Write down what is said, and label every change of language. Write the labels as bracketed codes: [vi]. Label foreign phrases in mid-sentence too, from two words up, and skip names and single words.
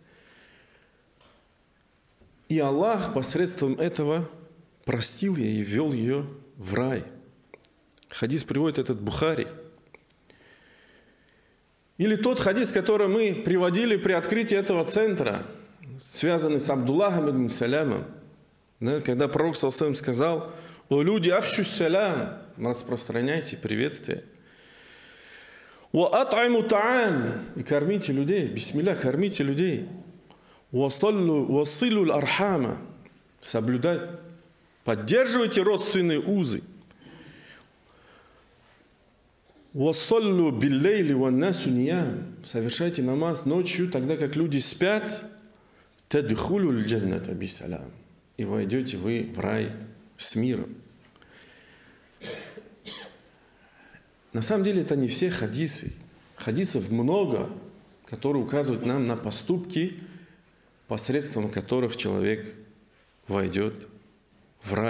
[ru] И Аллах посредством этого простил ей и ввел ее в рай. Хадис приводит этот Бухари. Или тот хадис, который мы приводили при открытии этого центра, связанный с Абдуллахом ибн Салямом, когда пророк [ar] صلى الله عليه وسلم [ru] сказал: о люди, [ar] أفشوا السلام, [ru] распространяйте приветствие. [ar] وأطعم طعام, [ru] и кормите людей, бисмилля, кормите людей. [ar] وَصِلُّ الْأَرْحَامَ, [ru] соблюдать, поддерживайте родственные узы. [ar] وَصَلُّ بِاللَّيْلِ وَالنَّاسُ نِيَامٌ, [ru] совершайте намаз ночью, тогда как люди спят. [ar] تَدْخُلُ الْجَنَّةَ بِسَلَامٍ, [ru] и войдете вы в рай с миром. На самом деле это не все хадисы. Хадисов много, которые указывают нам на поступки, посредством которых человек войдет в рай.